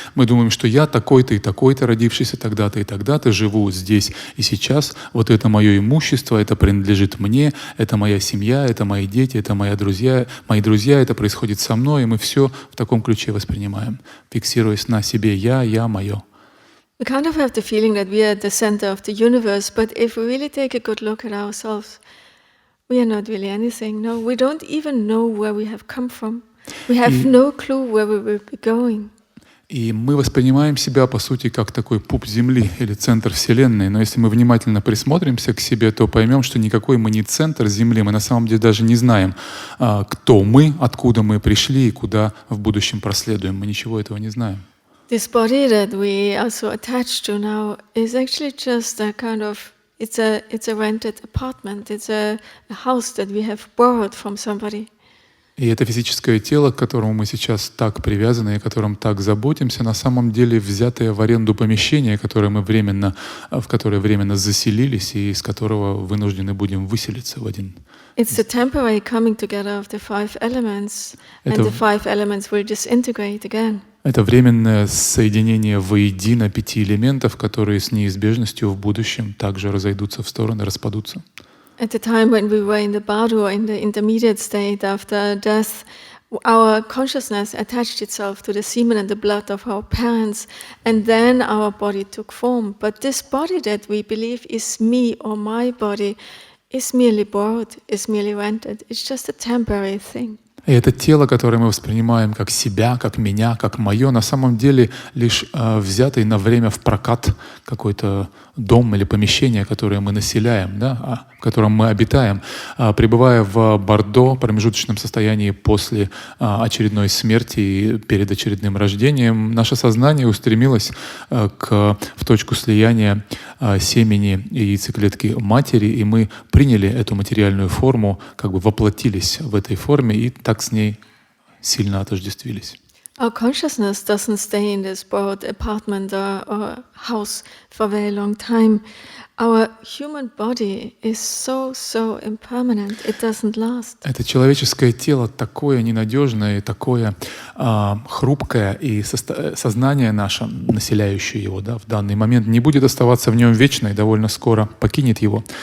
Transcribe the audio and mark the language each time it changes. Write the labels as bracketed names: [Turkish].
[Russian] Мы думаем, что я такой-то и такой-то, родившийся тогда-то и тогда-то, живу здесь и сейчас. Вот это мое имущество, это принадлежит мне, это моя семья, это мои дети, это мои друзья, это происходит со мной, и мы все в таком ключе воспринимаем, фиксируясь на себе я, мое. [English] We kind of have the feeling that we are at the center of the universe, but if we really take a good look at ourselves, we are not really anything. No, we don't even know where we have come from. We have no clue where we will be going. [Russian] И мы воспринимаем себя, по сути, как такой пуп Земли или центр Вселенной. Но если мы внимательно присмотримся к себе, то поймем, что никакой мы не центр Земли. Мы на самом деле даже не знаем, кто мы, откуда мы пришли и куда в будущем проследуем. Мы ничего этого не знаем. [English] This body that we are so attached to now is actually just a kind of, it's a rented apartment. It's a house that we have borrowed from somebody. [Russian] И это физическое тело, к которому мы сейчас так привязаны и о котором так заботимся, на самом деле взятое в аренду помещение, в которое временно заселились и из которого вынуждены будем выселиться в один. [English] It's the temporary coming together of the five elements, and the five elements will disintegrate again. [Russian] Это временное соединение воедино 5 элементов, которые с неизбежностью в будущем также разойдутся в стороны, распадутся. [English] At the time when we were in the bardo, in the intermediate state after death, our consciousness attached itself to the semen and the blood of our parents, and then our body took form. But this body that we believe is me or my body is merely borrowed, is merely rented. It's just a temporary thing. [Russian] И это тело, которое мы воспринимаем как себя, как меня, как мое, на самом деле лишь взятый на время в прокат какой-то дом или помещение, которое мы населяем, да, в котором мы обитаем, пребывая в Бордо, промежуточном состоянии после очередной смерти и перед очередным рождением. Наше сознание устремилось в точку слияния семени и яйцеклетки матери, и мы приняли эту материальную форму, как бы воплотились в этой форме и так с ней сильно отождествились. [English] Our consciousness doesn't stay in this borrowed apartment or house for a very long time. Our human body is so impermanent, it doesn't last. [Russian] Это человеческое тело такое ненадежное, такое хрупкое, и сознание наше, населяющее его, да, в данный момент, не будет оставаться в нем вечно и довольно скоро покинет его.